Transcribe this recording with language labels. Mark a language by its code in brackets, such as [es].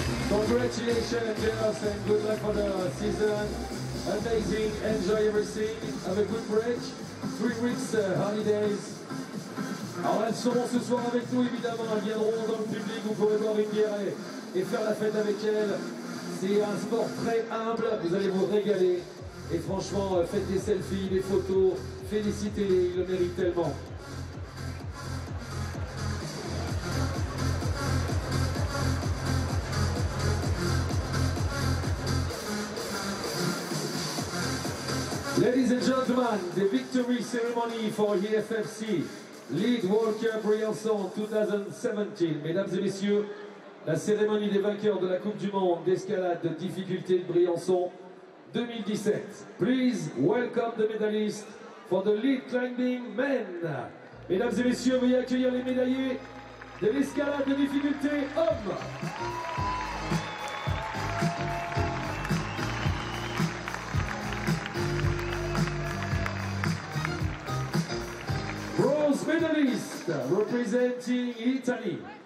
[en] Congratulations, girls, and good luck for the season. Amazing, enjoy everything. Have a good break. 3 weeks holidays. [fr] Alors elles seront ce soir avec nous évidemment, elles viendront dans le public, vous pourrez boire une bière et faire la fête avec elles. C'est un sport très humble, vous allez vous régaler. Et franchement, faites des selfies, des photos, félicitez-les, ils le méritent tellement. [en] Ladies and gentlemen, the victory ceremony for IFSC Lead World Cup Briançon 2017. [fr] Mesdames et messieurs, la cérémonie des vainqueurs de la Coupe du Monde d'escalade de difficulté de Briançon 2017. [en] Please welcome the medalists for the lead climbing men. [fr] Mesdames et messieurs, veuillez accueillir les médaillés de l'escalade de difficulté hommes. [en] Bronze medalist representing Italy.